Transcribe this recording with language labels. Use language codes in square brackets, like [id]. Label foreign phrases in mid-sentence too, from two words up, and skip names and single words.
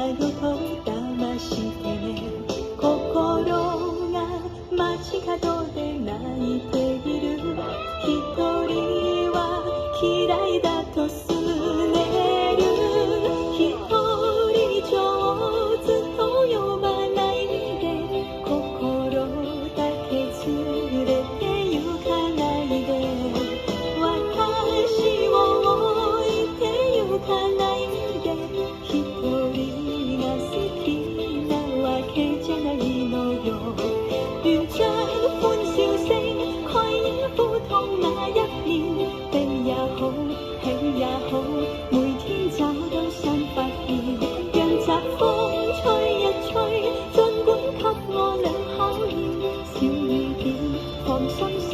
[ja] よと騙してね心が街角で泣いている一人は嫌いだとすねる一人上手と呼ばないで心だけ連れて行かないで私を置いて行かないで一人が好きなわけじゃないのよ [yue] 願將歡笑聲蓋掩苦痛那一面悲也好喜也好每天找到新發現讓疾風吹一吹儘管給我倆考驗小雨點放鬆